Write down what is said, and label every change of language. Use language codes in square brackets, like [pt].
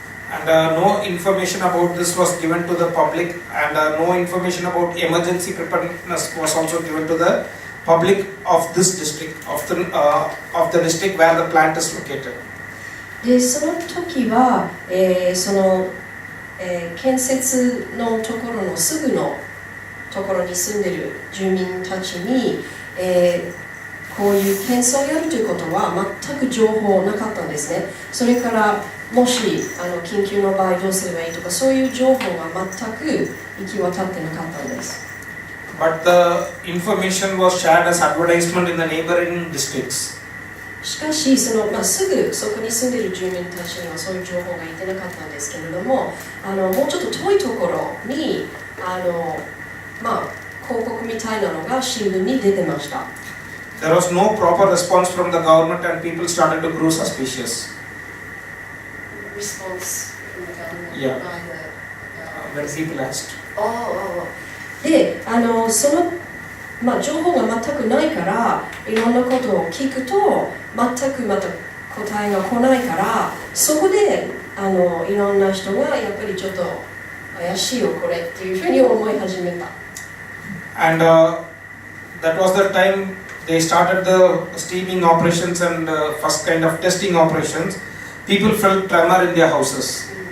[en] And no information about this was given to the public, and no information about emergency preparedness was also given to the public of this district, of the district where the plant is located. [ja] でその時は、その、建設のところのすぐのところに住んでいる住民たちに、こういう検査をやるということは全く情報なかったんですね。それからもし緊急の場合どうすればいいとか、そういう情報が全く行き渡ってなかったんです。 [en] But the information was shared as advertisement in the neighboring districts. [ja] しかしすぐそこに住んでいる住民たちにはそういう情報がいってなかったんですけれども、もうちょっと遠いところに広告みたいなのが新聞に出てました。 [en] There was no proper response from the government, and people started to grow suspicious. Response from the government Yeah. by the When people asked. [ja] でその情報が全くないからいろんなことを聞くと全くまた答えが来ないから、そこでいろんな人がやっぱりちょっと怪しいよこれっていうふうに思い始めた。 [en] And that was the time they started the steaming operations and first kind of testing operations. People felt tremor in their houses.